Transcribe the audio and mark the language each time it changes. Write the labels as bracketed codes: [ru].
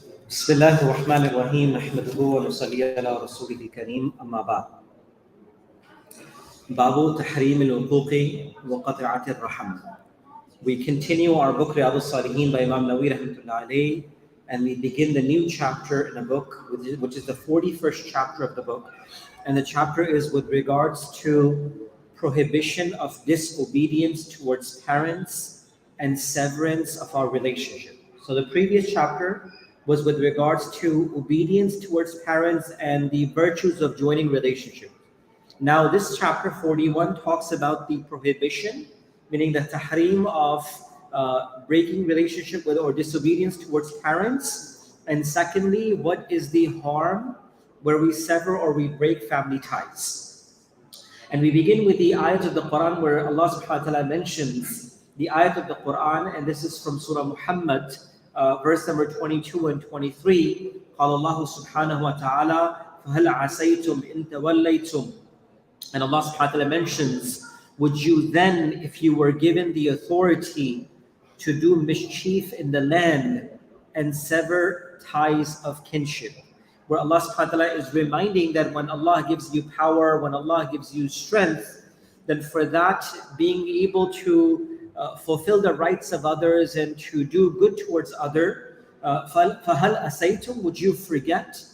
[ar] بسم الله الرحمن الرحيم نحمده ونصلي على رسوله الكريم أما بعد. باب تحريم العقوق وقطيعة الرحم. [en] We continue our book Riyad-us Saliheen by Imam Nawawi rahmatullahi alayhi, and we begin the new chapter in a book which is the 41st chapter of the book, and the chapter is with regards to prohibition of disobedience towards parents and severance of our relationship. So the previous chapter was with regards to obedience towards parents and the virtues of joining relationship. Now this chapter 41 talks about the prohibition, meaning the tahrim of breaking relationship with or disobedience towards parents, and secondly, what is the harm where we sever or we break family ties. And we begin with the ayat of the Quran where Allah subhanahu wa ta'ala mentions the ayat of the Quran, and this is from Surah Muhammad, verse number 22 and 23. [ar] قال الله سبحانه وتعالى فهل عسيتم إن توليتم. [en] And Allah subhanahu wa ta'ala mentions, would you then, if you were given the authority to do mischief in the land and sever ties of kinship? Where Allah subhanahu wa ta'ala is reminding that when Allah gives you power, when Allah gives you strength, then for that, being able to fulfill the rights of others and to do good towards others, [ar] فَهَلْ أَسَيْتُمْ, [en] would you forget?